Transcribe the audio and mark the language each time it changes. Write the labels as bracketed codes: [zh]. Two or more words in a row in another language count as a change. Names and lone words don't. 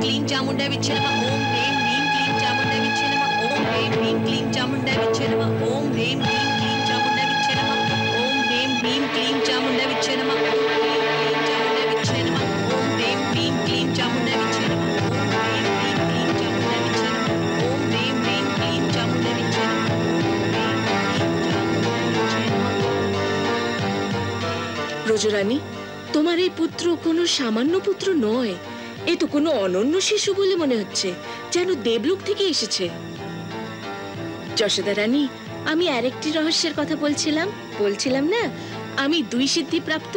[sa] चामुंडा विच्छे नमः ओम ह्रीं ह्रीं क्लीं चामुंडा विच्छे नमः ओम ह्रीं ह्रीं क्लीं चामुंडा विच्छे नमः ओम ह्रीं ह्रीं क्लीं चामुंडा विच्छे नमः ओम ह्रीं ह्रीं क्लीं चामुंडा विच्छे नमः ओम ह्रीं ह्रीं क्लीं चामुंडा विच्छे नमः ओम ह्रीं ह्रीं क्लीं चामुंडा विच्छे नमः ओम ह्रीं ह्रीं क्लीं चामुंडा विच्छे नमः [bn] ব্রজরানী, তোমার এই পুত্র কোনো সামান্য পুত্র নয়, এ তো কোনো অনন্য শিশু বলে মনে হচ্ছে, যেন দেবলোক থেকে এসেছে। যশোদা রানী, আমি আরেকটি রহস্যের কথা বলছিলাম না, আমি 2 সিদ্ধি প্রাপ্ত।